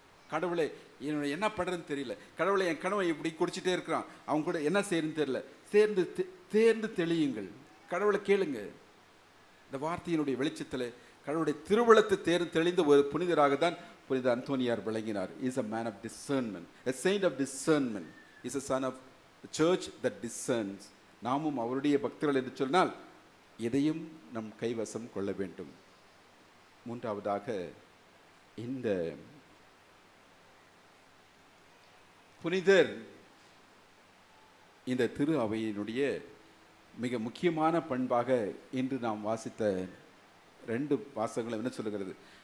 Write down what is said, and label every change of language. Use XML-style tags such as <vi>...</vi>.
<ta>கடவுளை என்னோட என்ன பண்ணுறதுன்னு தெரியல, கடவுளை என் கணவன் இப்படி குடிச்சிட்டே இருக்கிறான், அவங்க கூட என்ன செய்யறதுன்னு தெரியல, தேர்ந்து தெளியுங்கள். கடவுளை கேளுங்க. இந்த வார்த்தையினுடைய வெளிச்சத்தில் கடவுளுடைய திருவுளத்தை தேர்ந்து தெளிந்த ஒரு புனிதராக தான் புனித அந்தோனியார் விளங்கினார்.</ta> <en>Is a man of discernment, a saint of discernment, is a son of the church that discerns.</en> <ta>நாமும் அவருடைய பக்தர்கள் என்று சொன்னால் எதையும் நம் கைவசம் கொள்ள வேண்டும். மூன்றாவதாக, இந்த புனிதர் இந்த திரு அவையினுடைய மிக முக்கியமான பண்பாக இன்று நாம் வாசித்த 2 வாசகங்களும் என்ன சொல்லுகிறது?</ta>